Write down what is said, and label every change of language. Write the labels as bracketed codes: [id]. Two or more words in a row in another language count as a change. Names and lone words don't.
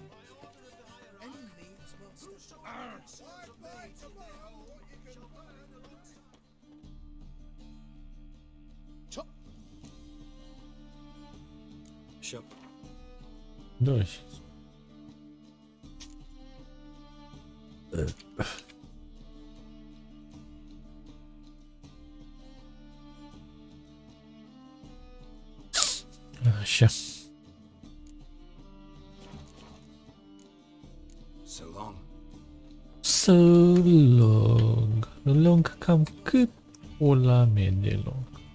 [en] Shop. [ro] Doi. Așa. [en] So long. So long. [ro] Long cam cât pula mea de lung.